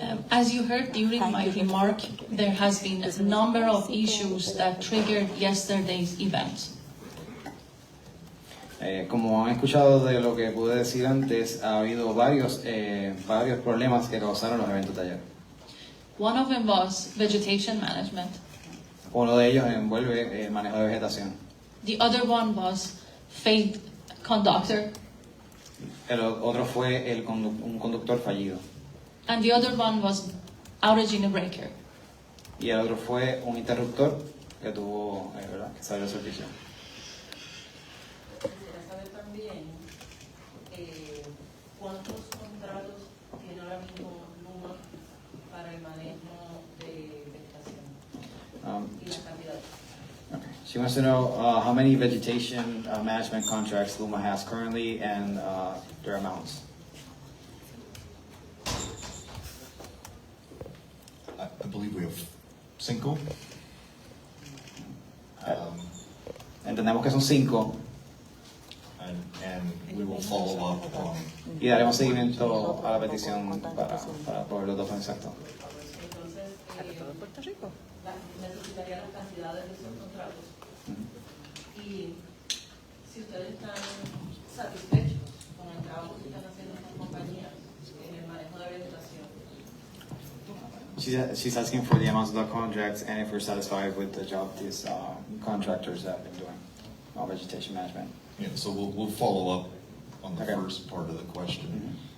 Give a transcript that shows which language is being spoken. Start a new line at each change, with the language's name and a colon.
English: As you heard during my remark, there has been a number of issues that triggered yesterday's event.
Spanish: Como han escuchado de lo que pude decir antes, ha habido varios problemas que causaron los eventos de ayer.
English: One of them was vegetation management.
Spanish: Uno de ellos envuelve el manejo de vegetación.
English: The other one was failed conductor.
Spanish: El otro fue un conductor fallido.
English: And the other one was outage in a breaker.
Spanish: Y el otro fue un interruptor que tuvo, ¿verdad?, que salió de servicio. Quisiera saber también cuántos contratos tiene ahora mismo Luma para el manejo de vegetación y las cantidades.
English: Okay. She wants to know how many vegetation management contracts Luma has currently and their amounts. I believe we have 5.
Spanish: Entendemos que son 5.
English: And we will follow up on.
Spanish: Y daremos seguimiento a la petición para poder los datos exactos. Entonces, necesitaría las cantidades de esos contratos. Y si ustedes están satisfechos con el trabajo que están haciendo estas compañías en el manejo de vegetación.
English: She's asking for the amounts of the contracts and if we're satisfied with the job these contractors have been doing on vegetation management. Yeah, so we'll follow up on the first part of the question.